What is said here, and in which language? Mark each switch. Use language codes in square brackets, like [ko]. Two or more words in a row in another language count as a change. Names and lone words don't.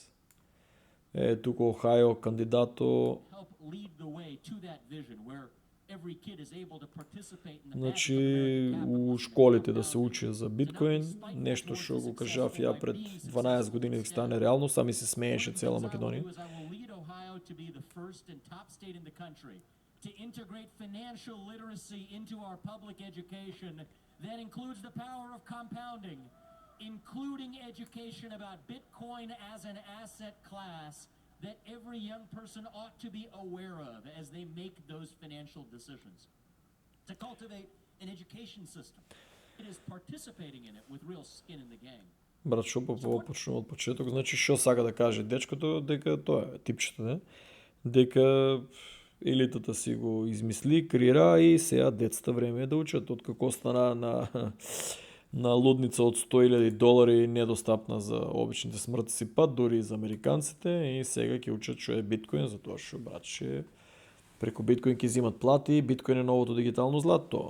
[mk] Тука Охајо кандидато. Значи, у школите да се учи за биткоин, нешто што го кажав ја пред 12 години да стане реално, сами се смееше цела Македонија. [en] To integrate financial literacy into our public education that includes the power of compounding, including education about Bitcoin as an asset class that every young person ought to be aware of as they make those financial decisions. To cultivate an education system that is participating in it with real skin in the game. [mk] Брат, шо почнувам од почеток, значи шо сака да каже дечкото, дека тоа е типчето, не? Дека елитата си го измисли, креира и сега децата време е да учат. Откако стана на лудница од $100,000 недостапна за обичните смртници, па дури за американците, и сега ќе учат што е биткоин, затоа што, братче, преку биткоин ќе взимат плати, биткоин е новото дигитално злато.